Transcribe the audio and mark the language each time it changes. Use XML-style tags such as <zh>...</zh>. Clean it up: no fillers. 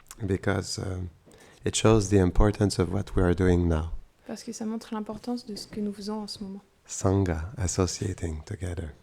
<en>because it shows the importance of what we are doing now.</en> <fr>parce que ça montre l'importance de ce que nous faisons en ce moment.</fr> <en>Sangha, associating together.</en>